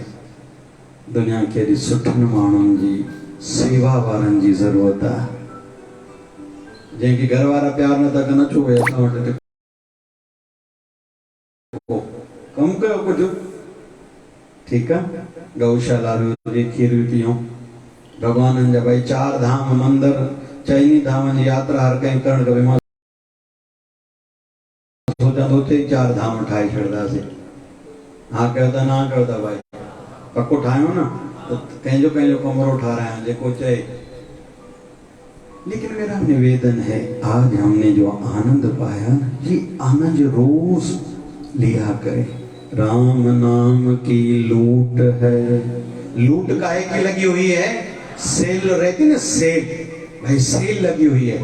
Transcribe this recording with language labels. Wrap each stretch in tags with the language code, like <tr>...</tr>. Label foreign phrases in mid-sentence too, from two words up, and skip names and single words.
<sd>दुनिया खे अॼु सुठनि माण्हुनि जी, सेवा वारनि जी ज़रूरत आहे। जंहिंखे घर वारा प्यार नथा कनि, अचो भई असां वटि कमु कयो कुझु, ठीकु आहे। गौशाला हुजे, खीर पियूं, भॻवाननि जा भाई 4 धाम मंदिर, चइनी धामनि जी यात्रा हर कंहिं करणु खपे। मां सोचां थो उते 4 धाम ठाहे छॾंदासीं। हा कयो था, न कयो था भाई। पको ठाहियूं न, त कंहिंजो कमरो ठारायां जेको चए।</sd> <hi>लेकिन मेरा निवेदन है, आज हमने जो आनंद पाया, ये आनंद रोज लिया करे। राम नाम की लूट है। लूट काहे की लगी हुई है? सेल रहती ना, सेल भाई, सेल लगी हुई है।</hi>